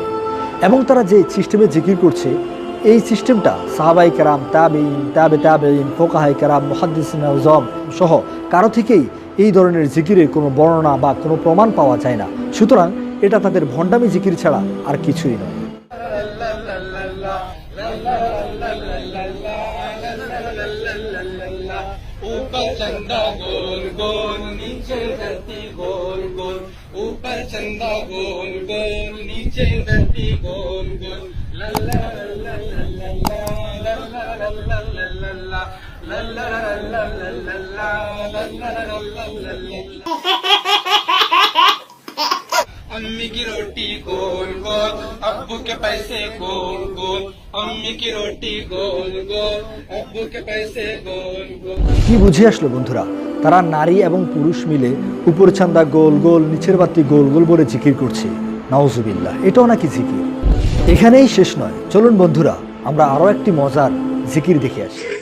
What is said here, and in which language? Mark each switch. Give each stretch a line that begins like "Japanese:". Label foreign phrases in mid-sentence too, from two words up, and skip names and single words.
Bangla: এবং তারা যে সিস্টেমে জিকির করছে, এই সিস্টেমটা সাহাবাই কেরাম, তাবেঈন, ফোকাহাই কেরাম, মুহাদ্দিসিন আযম সহ কারো থেকেই এই ধরনের জিকিরের কোনো বর্ণনা বা কোনো প্রমাণ পাওয়া যায় না। সুতরাং এটা তাদের ভণ্ডামি জিকির ছাড়া আর কিছুই নয়।
Hindi: ऊपर चंदा गोल गोल नीचे धरती गोल गोल, ऊपर चंदा गोल गोल नीचे धरती गोल गोल, लल्ला लल्ला लल्ला लल्ला लल्ला लल्ला लल्ला लल्ला लल्ला लल्ला। अम्मी की रोटी गोल गोल, अब्बू के पैसे गोल गोल, अम्मी की रोटी गोल गोल, अब्बू के पैसे गोल गोल।
Bangla: কি বুঝে আসলো বন্ধুরা? তারা নারী এবং পুরুষ মিলে উপর ছান্দা গোল গোল, নিচের বাতি গোল গোল বলে জিকির করছে। নাউজুবিল্লাহ, এটাও নাকি জিকির? এখানেই শেষ নয়, চলুন বন্ধুরা আমরা আরো একটি মজার জিকির দেখে আসি।